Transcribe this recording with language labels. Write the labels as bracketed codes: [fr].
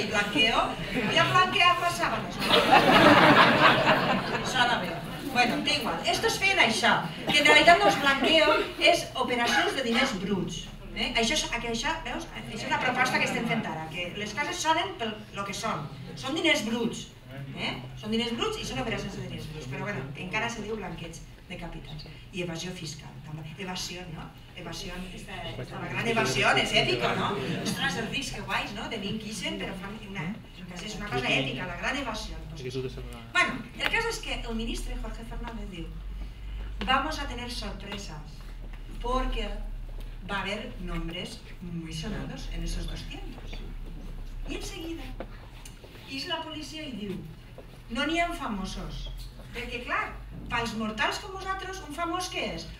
[es] I blanqueo, voy a blanquear [ca] les [es] sábanes. [ca] Sona bé. Bueno, té igual. Estos feien això, que en realitat no és blanqueo, és operacions de diners bruts. Això, veus? Això és la proposta que estem fent ara, que les coses sonen pel que són. Són diners bruts. Són diners bruts i són operacions de diners bruts. Però bueno, encara se diu blanqueig de capitals. I evasió fiscal, també. Evasió, no? Evasió, la gran evasió és èpica, no? Ostres, els rics que guais, no? De Linquisen, però fan és una cosa èpica, la gran evasió. Bueno, el cas es que el ministre Jorge Fernández diu [es] vamos a tener sorpresas porque va a haber nombres muy sonados en esos 200. Y enseguida [ca] és la policia i diu no n'hi ha famosos, perquè clar, pels mortals com vosaltres, un famós què és?